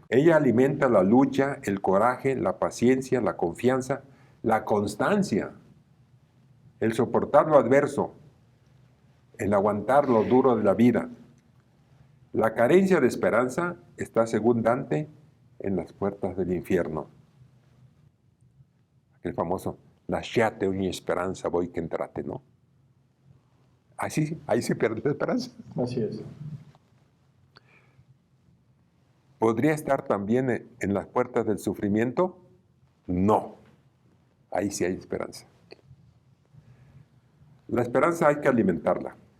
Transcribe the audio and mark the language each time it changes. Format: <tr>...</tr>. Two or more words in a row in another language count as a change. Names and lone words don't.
<es>Ella alimenta la lucha, el coraje, la paciencia, la confianza, la constancia, el soportar lo adverso, el aguantar lo duro de la vida. La carencia de esperanza está, según Dante, en las puertas del infierno. El famoso,</es> <it>lasciate ogni speranza voi che entrate,</it> <es>¿no? Ahí se pierde la esperanza. Así es. ¿Podría estar también en las puertas del sufrimiento? No. Ahí sí hay esperanza. La esperanza hay que alimentarla.</es>